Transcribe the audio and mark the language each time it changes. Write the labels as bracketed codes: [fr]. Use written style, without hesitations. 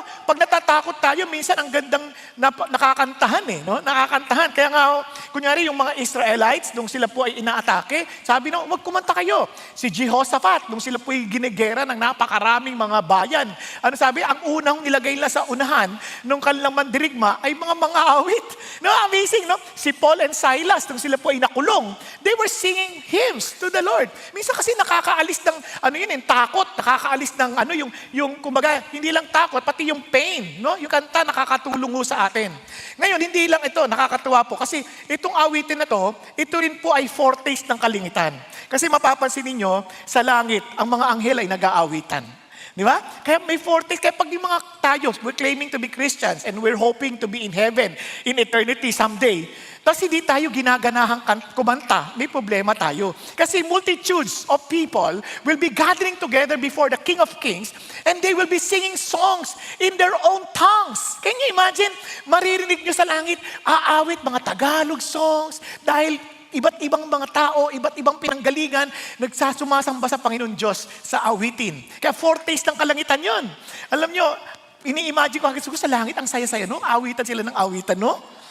[tl] Pag natatakot tayo, minsan ang gandang nakakantahan no? Nakakantahan. Kaya nga, kunyari yung mga Israelites, nung sila po ay inaatake, sabi wag kumanta kayo. Si Jehoshaphat, nung sila po ay ginigera ng napakaraming mga bayan. Ano sabi? Ang unang nilagay nila sa unahan, nung kanilang mandirigma, ay mga awit. No? Amazing, no? [en] Si Paul and Silas, [tl] nung sila po ay nakulong, [en] they were singing hymns to the Lord. [tl] Minsan kasi nakakaalis ng, takot, nakakaalis ng yung kumbaga, hindi lang takot, pati yung pain, no? Yung kanta nakakatulong sa atin. Ngayon, hindi lang ito, nakakatuwa po, kasi itong awitin na to, ito rin po ay foretaste ng kalingitan. Kasi mapapansin ninyo, sa langit, ang mga anghel ay nag-aawitan. Di ba? Kaya may foretaste, kaya pag yung mga tayo, [en] we're claiming to be Christians and we're hoping to be in heaven, in eternity someday, [tl] tapos hindi tayo ginaganahang kumanta, may problema tayo. [en] Kasi multitudes of people will be gathering together before the King of Kings and they will be singing songs in their own tongues. Can you imagine? [tl] Maririnig nyo sa langit, aawit mga Tagalog songs dahil iba't ibang mga tao, iba't ibang pinanggalingan, nagsasumasamba sa Panginoon Diyos sa awitin. Kaya foretaste ng kalangitan yon. Alam nyo, ini-imagine ko hanggang sa langit, ang saya-saya, no? Awitan sila ng awitan, no?